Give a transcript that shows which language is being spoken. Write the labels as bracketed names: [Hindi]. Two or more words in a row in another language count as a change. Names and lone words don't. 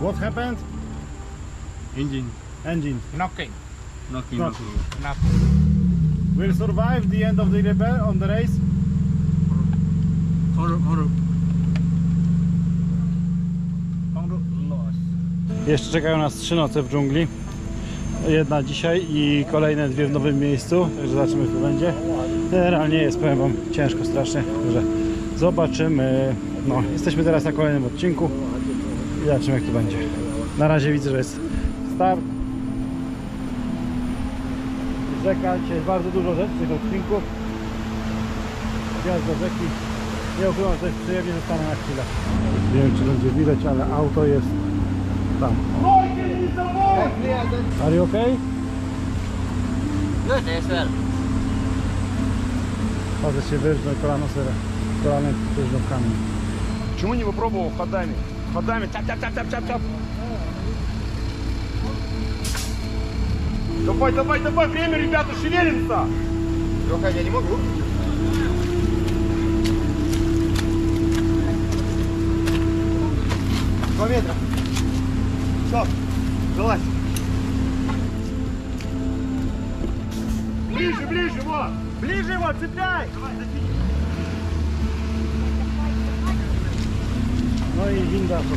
[English] happened? Engine. Engine. Knocking. Knocking. Knocking. Will survive the end of the repair on the race? [Polish] Jeszcze czekają nas 3 noce w dżungli. Jedna dzisiaj i kolejne 2 w nowym miejscu. Także zobaczymy, co będzie. Generalnie jest, powiem wam, ciężko strasznie. Także zobaczymy. No, jesteśmy teraz na kolejnym odcinku i zobaczymy, jak to będzie. Na razie widzę, że jest start. Rzeka, dzisiaj jest bardzo dużo rzeczy w tych odcinków. Wjazd do rzeki. Nie ukrywam, że jest przyjemnie, zostanę na chwilę. Nie wiem, czy będzie widać, ale auto jest tam. [English] Are you okay? Good as well. [Polish] Patrzę się wyrżnął kolano sera. Kolanem wyrżnął kamień. [Russian] Почему не попробовал ходами? Ходами, тяп-тяп-тяп-тяп-тяп. Давай, давай, давай, время, ребята, шевелимся! Лёха, я не могу. 2 метра. Все, залазь. Ближе, ближе, вот! Ближе его, цепляй! [Polish] No i winda po